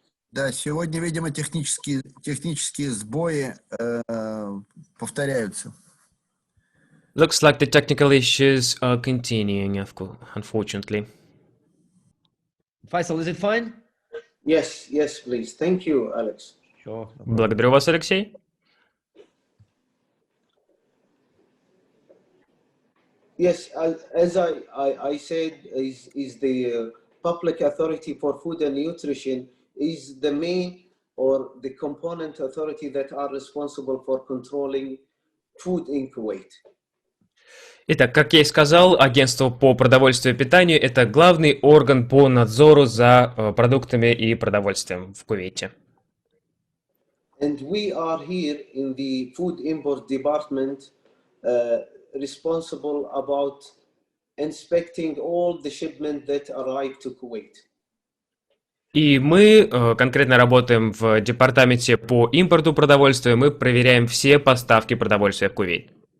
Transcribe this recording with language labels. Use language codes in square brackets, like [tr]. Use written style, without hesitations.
[ru] Да, сегодня, видимо, технические сбои повторяются. [en] Looks like the technical issues are continuing, unfortunately. Faisal, is it fine? Yes, yes, please. Thank you, Alex. Sure. [ru] Благодарю вас, Алексей. [en] Yes, as I said, is the public authority for food and nutrition is the main or the component authority that are responsible for controlling food in Kuwait. [ru] Итак, как я и сказал, агентство по продовольствию и питанию – это главный орган по надзору за продуктами и продовольствием в Кувейте. [en] And we are here in the food import department responsible about inspecting all the shipment that arrive to Kuwait. [ru] И мы конкретно работаем в департаменте по импорту продовольствия, мы проверяем все поставки продовольствия в Кувейт.